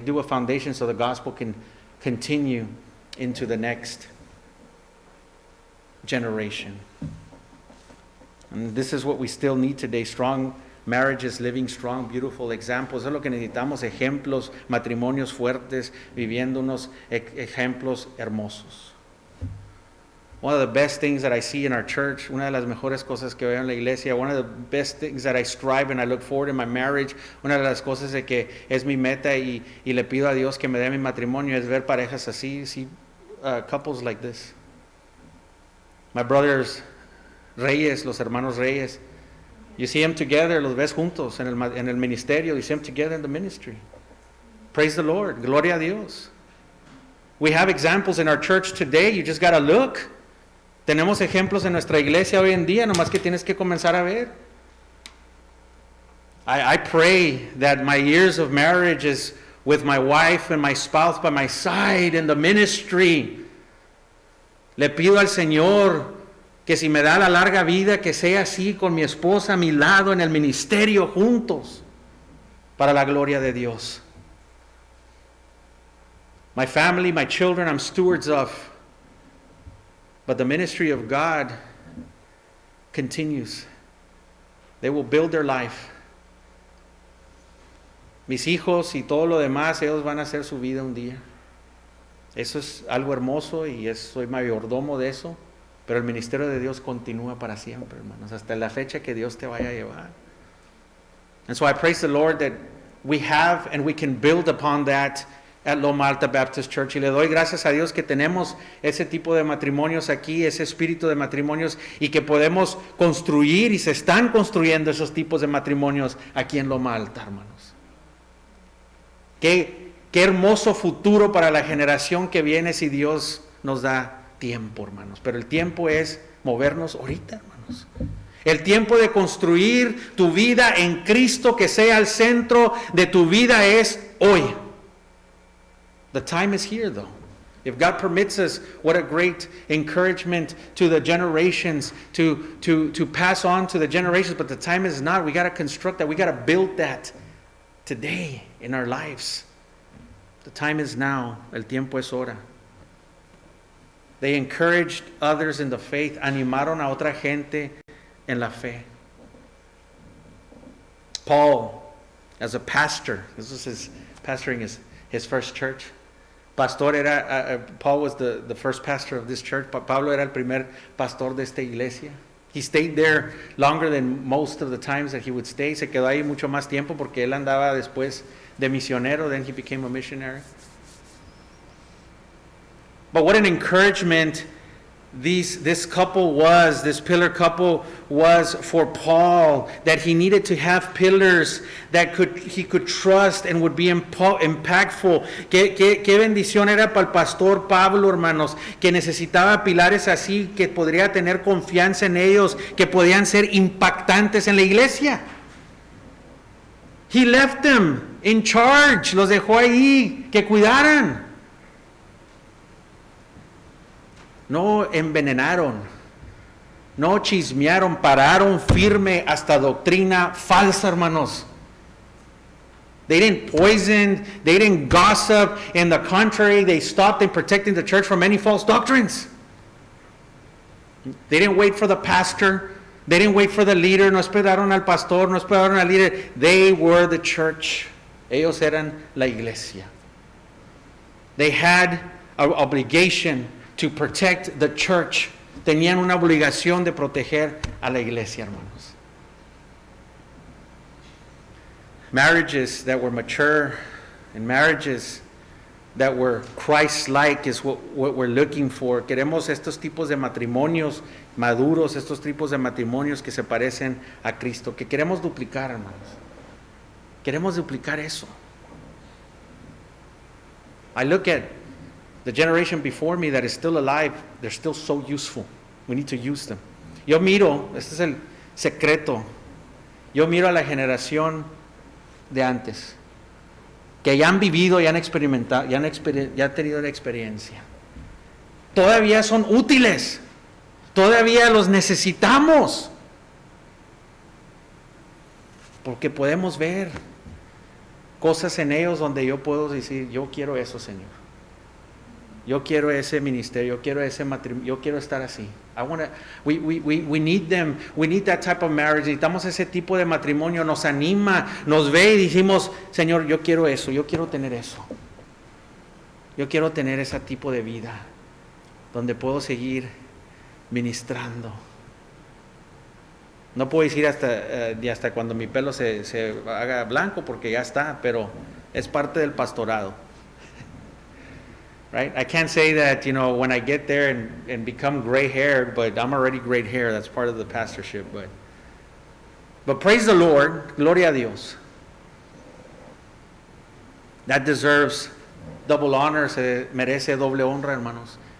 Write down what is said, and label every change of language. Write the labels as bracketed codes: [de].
[en] They do a foundation so the gospel can continue into the next generation. And this is what we still need today: strong marriages, living strong, beautiful examples. [es] Eso es lo que necesitamos: ejemplos, matrimonios fuertes, viviendo unos ejemplos hermosos. [en] One of the best things that I see in our church, [es] una de las mejores cosas que veo en la iglesia, [en] one of the best things that I strive and I look forward in my marriage, [es] una de las cosas de que es mi meta y le pido a Dios que me dé mi matrimonio, es ver parejas así, [en] couples like this. My brothers Reyes, [es] los hermanos Reyes, [en] You see them together, [es] los ves juntos en el ministerio. [en] You see them together in the ministry. Praise the Lord. [es] Gloria a Dios. [en] We have examples in our church today. You just got to look. [es] Tenemos ejemplos en nuestra iglesia hoy en día, nomás que tienes que comenzar a ver. [en] I pray that my years of marriage is with my wife and my spouse by my side in the ministry. [es] Le pido al Señor que si me da la larga vida, que sea así con mi esposa a mi lado en el ministerio juntos, para la gloria de Dios. [en] My family, my children, I'm stewards of. But the ministry of God continues. They will build their life. [es] Mis hijos y todo lo demás, ellos van a hacer su vida un día. Eso es algo hermoso y soy mayordomo de eso. Pero el ministerio de Dios continúa para siempre, hermanos, hasta la fecha que Dios te vaya a llevar. [en] And so I praise the Lord that we have and we can build upon that at Loma Alta Baptist Church. [es] Y le doy gracias a Dios que tenemos ese tipo de matrimonios aquí, ese espíritu de matrimonios, y que podemos construir y se están construyendo esos tipos de matrimonios aquí en Loma Alta, hermanos. Qué hermoso futuro para la generación que viene si Dios nos da tiempo, hermanos. Pero el tiempo es movernos ahorita, hermanos. El tiempo de construir tu vida en Cristo, que sea el centro de tu vida, es hoy. [en] The time is here, though. If God permits us, what a great encouragement to the generations to pass on to the generations. But the time is not. We got to construct that. We got to build that today in our lives. The time is now. [es] El tiempo es hora. [en] They encouraged others in the faith. [es] Animaron a otra gente en la fe. [en] Paul, as a pastor, this was his pastoring his first church. [es] Pastor era, [en] Paul was the first pastor of this church. [es] Pablo era el primer pastor de esta iglesia. [en] He stayed there longer than most of the times that he would stay. [es] Se quedó ahí mucho más tiempo porque él andaba después de misionero. [en] Then he became a missionary. But what an encouragement this pillar couple was for Paul, that he needed to have pillars that he could trust and would be impactful. [es] Qué bendición era para el pastor Pablo, hermanos, que necesitaba pilares así, que podría tener confianza en ellos, que podían ser impactantes en la iglesia. [en] He left them in charge, [es] los dejó ahí, que cuidaran. No envenenaron, no chismearon, pararon firme hasta doctrina falsa, hermanos. [en] They didn't poison, they didn't gossip. On the contrary, they stopped in protecting the church from any false doctrines. They didn't wait for the pastor. They didn't wait for the leader. [es] No esperaron al pastor, no esperaron al líder. [en] They were the church. [es] Ellos eran la iglesia. [en] They had an obligation to protect the church. [es] Tenían una obligación de proteger a la iglesia, hermanos. [en] Marriages that were mature and marriages that were Christ-like is what we're looking for. [es] Queremos estos tipos de matrimonios maduros, estos tipos de matrimonios que se parecen a Cristo, que queremos duplicar, hermanos. Queremos duplicar eso. [en] I look at the generation before me that is still alive, they're still so useful. We need to use them. [es] Yo miro, este es el secreto, yo miro a la generación de antes, que ya han vivido, ya han experimentado, ya han tenido la experiencia. Todavía son útiles, todavía los necesitamos, porque podemos ver cosas en ellos donde yo puedo decir, yo quiero eso, Señor. Yo quiero ese ministerio, yo quiero ese matrimonio, yo quiero estar así. [en] We need them, we need that type of marriage. [es] Necesitamos ese tipo de matrimonio, nos anima, nos ve y decimos, Señor, yo quiero eso, yo quiero tener eso. Yo quiero tener ese tipo de vida, donde puedo seguir ministrando. No puedo decir hasta cuando mi pelo se haga blanco, porque ya está, pero es parte del pastorado. [en] Right? I can't say that, when I get there and become gray-haired, but I'm already gray-haired. That's part of the pastorship. But But praise the Lord, [es] gloria a Dios. [en] That deserves double honor, [es] se merece doble honra, hermanos.